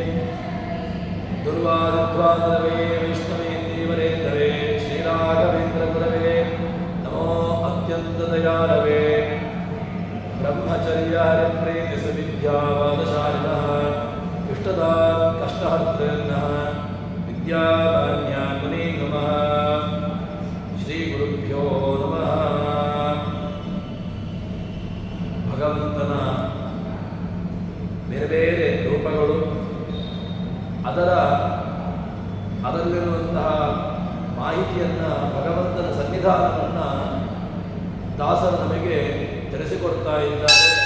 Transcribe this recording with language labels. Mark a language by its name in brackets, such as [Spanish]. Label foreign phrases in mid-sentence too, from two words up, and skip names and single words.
[Sanskrit] दुर्वादिध्वान्तरवे वैष्णवेन्दीवरेन्दवे श्रीराघवेन्द्रगुरवे नमो अत्यन्तदयालवे ब्रह्मचर्यहरिप्रीतिसुविद्यावादशालिनः इष्टदान् कष्टहर्तॄन्नः विद्यामान्यान् मुनीन् नमः ಶ್ರೀಗುರುಭ್ಯೋ ನಮಃ. [Kannada] ಭಗವಂತನ ಬೇರೆ ಬೇರೆ ರೂಪಗಳು, ಅದರಲ್ಲಿರುವಂತಹ ಮಾಹಿತಿಯನ್ನು, ಭಗವಂತನ ಸನ್ನಿಧಾನವನ್ನು ದಾಸರು ನಮಗೆ ತಿಳಿಸಿಕೊಡ್ತಾ ಇದ್ದಾರೆ.